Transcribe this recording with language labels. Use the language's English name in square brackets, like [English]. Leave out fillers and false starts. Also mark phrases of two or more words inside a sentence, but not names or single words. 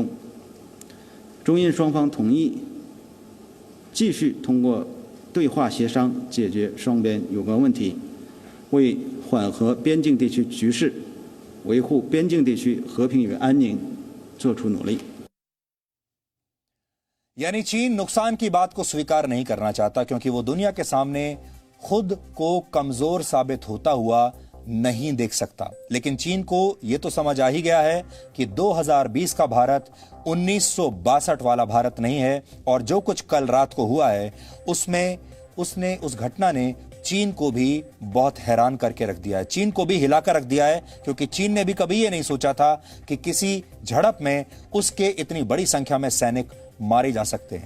[Chinese] 中印双方同意继续通过对话协商解决双边有关问题，为缓和边境地区局势、维护边境地区和平与安宁做出努力。 [Hindi] यानी चीन नुकसान की बात को स्वीकार नहीं करना चाहता क्योंकि वो दुनिया के सामने खुद को कमजोर साबित होता हुआ नहीं देख सकता। लेकिन चीन को यह तो समझ आ ही गया है कि 2020 का भारत 1962 वाला भारत नहीं है और जो कुछ कल रात को हुआ है उस घटना ने चीन को भी बहुत हैरान करके रख दिया है, चीन को भी हिलाकर रख दिया है क्योंकि चीन ने भी कभी यह नहीं सोचा था कि किसी झड़प में उसके इतनी बड़ी संख्या में सैनिक मारे जा सकते हैं।